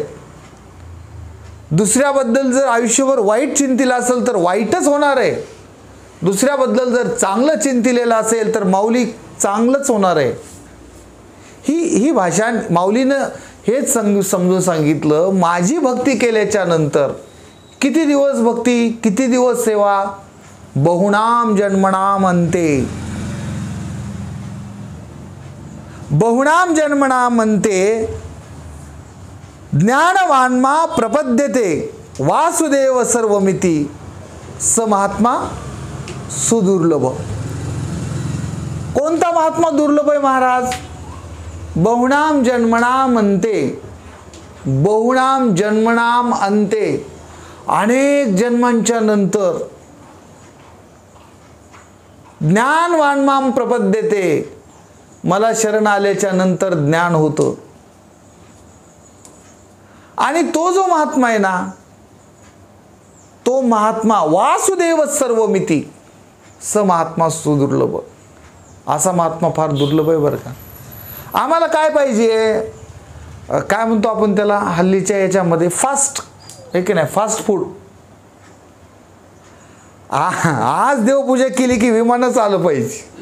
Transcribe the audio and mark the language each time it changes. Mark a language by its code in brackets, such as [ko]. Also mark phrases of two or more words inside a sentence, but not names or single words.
[mr] दुसऱ्याबद्दल जर आयुष्यभर वाईट चिंतिलं असेल तर वाईटच होणार आहे. दुसऱ्याबद्दल जर चांगलं चिंतिलेलं असेल तर माऊली चांगलंच होणार आहे. ही भाषा माऊलीनं हेच समजून सांगितलं. माझी भक्ती केल्याच्या नंतर किती दिवस भक्ती, किती दिवस सेवा, [sa] बहुनाम जन्मनाम अंते, बहुनाम जन्मनाम अंते ज्ञानवान्मा प्रपद्यते वासुदेव सर्वमिति स महात्मा सुदुर्लभ. [mr] कोणता महात्मा दुर्लभ आहे महाराज? [sa] बहुनाम जन्मनाम अंते, बहुनाम जन्मनाम अंते, [mr] अनेक जन्मांच्या नंतर [sa] ज्ञानवान्माम प्रपद्यते, [mr] मला शरण आल्याच्या नंतर ज्ञान होतं. आणि तो जो महात्मा आहे ना, तो महात्मा [sa] वासुदेव सर्वमिति स महात्मा सुदुर्लभ. [mr] असा महात्मा फार दुर्लभ आहे बरं का. आम्हाला काय पाहिजे, काय म्हणतो आपण त्याला हल्लीच्या याच्यामध्ये, फास्ट, आहे की नाही, [en] fast food. [mr] आज देवपूजा केली की विमानच आलं पाहिजे.